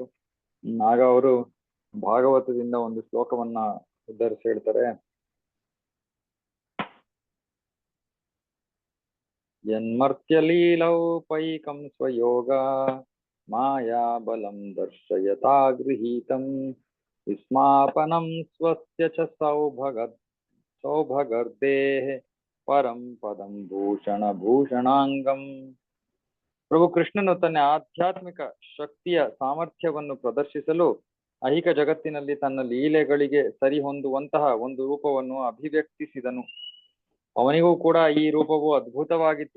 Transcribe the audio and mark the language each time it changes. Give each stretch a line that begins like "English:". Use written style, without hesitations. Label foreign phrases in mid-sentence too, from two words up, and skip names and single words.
Kannada: ಆಗ ಅವರು ಭಾಗವತದಿಂದ ಒಂದು ಶ್ಲೋಕವನ್ನ ಉದ್ಧರಿಸಿ ಹೇಳ್ತಾರೆ,
Sanskrit: ಯನ್ಮರ್ತ್ಯಲೀಲೌಪೈಕಂ ಸ್ವಯೋಗ ಮಾಯಾ ಬಲಂ ದರ್ಶಯತಾ ಗೃಹೀತಂ ವಿಸ್ಮಾಪನಂ ಸ್ವಸ್ಯ ಚ ಸೌಭಗರ್ದೇಃ ಪರಂ ಪದಂ ಭೂಷಣಾಂಗಂ.
Kannada: ಪ್ರಭು ಕೃಷ್ಣನು ತನ್ನ ಆಧ್ಯಾತ್ಮಿಕ ಶಕ್ತಿಯ ಸಾಮರ್ಥ್ಯವನ್ನು ಪ್ರದರ್ಶಿಸಲು ಐಹಿಕ ಜಗತ್ತಿನಲ್ಲಿ ತನ್ನ ಲೀಲೆಗಳಿಗೆ ಸರಿ ಹೊಂದುವಂತಹ ಒಂದು ರೂಪವನ್ನು ಅಭಿವ್ಯಕ್ತಿಸಿದನು. ಅವನಿಗೂ ಕೂಡ ಈ ರೂಪವು ಅದ್ಭುತವಾಗಿತ್ತು.